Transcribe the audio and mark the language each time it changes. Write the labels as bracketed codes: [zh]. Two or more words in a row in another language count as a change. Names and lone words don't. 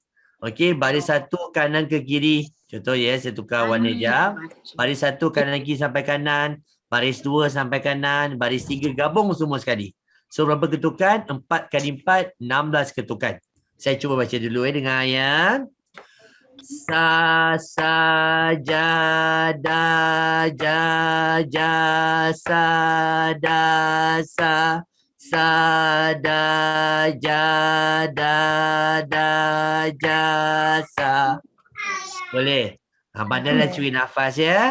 [ms] Okey, baris 1 kanan ke kiri. Contoh saya tukar warna jam. Baris 1 kanan kiri sampai kanan, baris 2 sampai kanan, baris 3 gabung semua sekali. So berapa ketukan? 4 kali 4, 16 ketukan. Saya cuba baca dulu dengan ayat. Sa, sa, ja, da, ja, ja, sa, da, sa. Sa, da, ja, da, da, ja, sa. Boleh? Pandailah curi nafas ya.